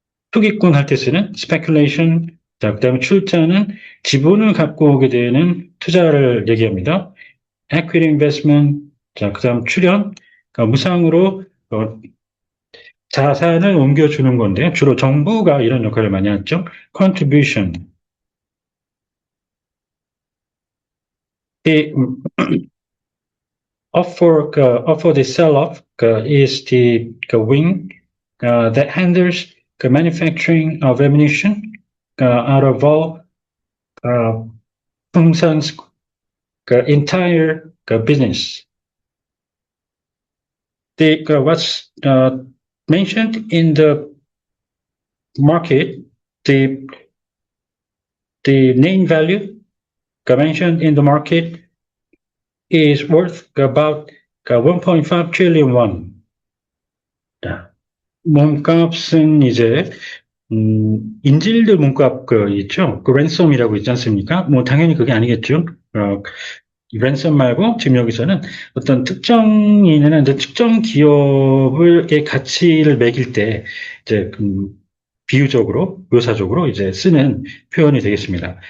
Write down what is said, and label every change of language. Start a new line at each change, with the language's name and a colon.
Korean: 투기꾼 할 때 쓰는 speculation. 자, 그다음에 출자는 지분을 갖고 오게 되는 투자를 얘기합니다.
English: equity investment.
Korean: 자, 그다음 출연. 그러니까 무상으로 자산을 옮겨주는 건데 주로 정부가 이런 역할을 많이 하죠.
English: contribution. The offer the sell-off is the wing that handles the manufacturing of ammunition out of all 풍선's entire business. What's mentioned in the market, the name value mentioned in the market is worth about 1.5 trillion won.
Korean: 몸값은 이제 인질들 몸값 있죠. 랜섬이라고 있지 않습니까? 당연히 그게 아니겠죠. 랜섬 말고 지금 여기서는 어떤 특정인이나 특정 기업의 가치를 매길 때 이제 비유적으로 묘사적으로 이제 쓰는 표현이 되겠습니다.